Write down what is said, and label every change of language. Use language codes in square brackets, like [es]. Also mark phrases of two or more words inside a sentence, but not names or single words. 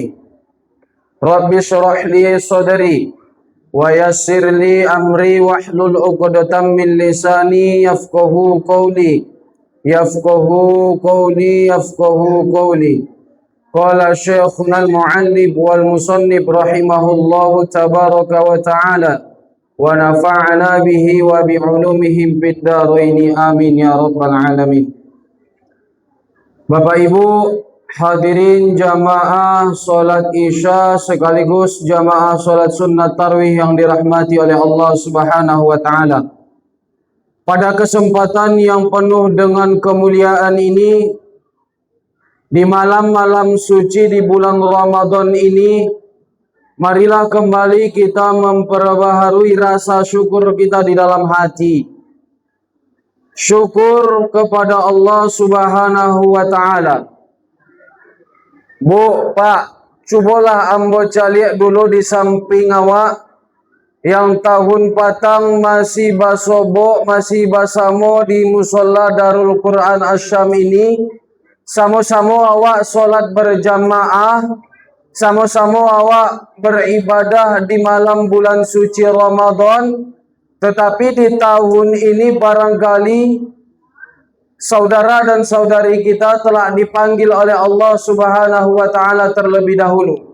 [ar] رب اشرح لي صدري ويسر لي أمري واحلل عقدة من لساني يفقهوا قولي. يفقهوا قولي. قال شيخنا المؤلف والمصنف رحمه الله تبارك وتعالى ونفعنا به وبعلومهم في الدارين آمين يا رب العالمين. [id] Bapak Ibu hadirin jamaah salat Isya sekaligus jamaah salat sunnat tarawih yang dirahmati oleh Allah [ar] سبحانه وتعالى. [id] Pada kesempatan yang penuh dengan kemuliaan ini, di malam-malam suci di bulan Ramadan ini, marilah kembali kita memperbaharui rasa syukur kita di dalam hati. Syukur kepada Allah [ar] سبحانه وتعالى. [min] Bu, Pak, cubalah ambo caliak dulu di samping awak yang tahun patang masih basobok, masih basamo di musola Darul Quran Asyam ini. Sama-sama awak solat berjamaah, sama-sama awak beribadah di malam bulan suci Ramadan. [id] Tetapi di tahun ini barangkali saudara dan saudari kita telah dipanggil oleh Allah [ar] سبحانه وتعالى [id] terlebih dahulu.